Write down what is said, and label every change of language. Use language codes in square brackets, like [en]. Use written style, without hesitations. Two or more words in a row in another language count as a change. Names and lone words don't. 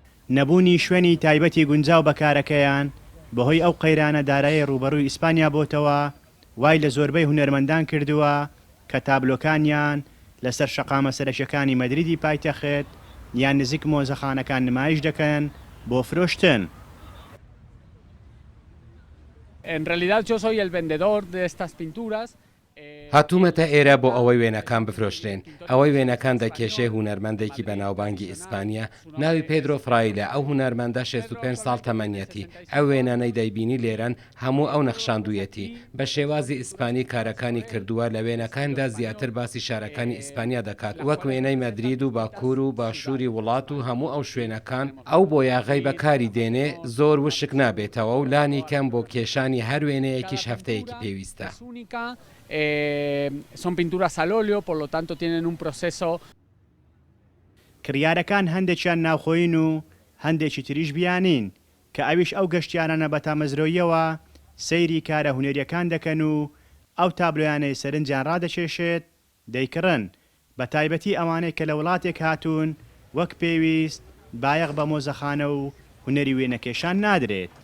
[ckb] نەبوونی شوێنی تایبەتی گونجاو بەکارەکەیان بەهۆی ئەو قەیرانە دارایی ڕوبەڕووی ئیسپانیا بۆتەوە وای لە زۆربەی هونەرمەندان کردووە کە تابلۆکانیان لەسەر شەقامە سەرەکیەکانی مەدریدی پایتەخت یان نزیک مۆزەخانەکان نمایش دەکەن بۆ فرۆشتن. [es] En realidad yo soy el vendedor de estas pinturas. [ckb] هاتوومەتە ئێرە بۆ ئەوەی وێنەکان بفرۆشتێن. ئەوەی وێنەکان دەکێشێ هونەرمەندێکی بەناوبانگی ئیسپانیا ناوی پێدرۆ فرایلە. ئەو هونەرمەندە 65 ساڵ تەمەنیەتی. ئەو وێنانەی دەیبینی لێرەن هەموو ئەو نەخشاندوویەتی بە شێوازی ئیسپانی کارەکانی کردووە. لە وێنەکاندا زیاتر باسی شارەکانی ئیسپانیا دەکات وەک وێنەی مەدرید و باکوور و باشووری وڵات و هەموو ئەو شوێنەکان ئەو بۆ یاغەی بەکاری دێنێ زۆر وشک نابێتەوە و لانی کەم بۆ کێشانی هەر وێنەیەکیش هەفتەیەکی پێویستە. [es] Son pinturas al óleo, por lo tanto tienen un proceso. [ckb] کڕیارەکان هەندێکیان ناوخۆین و هەندێکی تریش بیانین کە ئەویش ئەو گەشتیانە بە تامەزرۆیەوە سەیری کارە هونەریەکان دەکەن و ئەو تابلۆیانەی سەرنجیان ڕادەکێشێت دەیکڕن بە تایبەتی ئەوانەی کە لە وڵاتێک هاتوون وەک پێویست بایەق بە مۆزەخانە و هونەری وێنەکێشان نادرێت.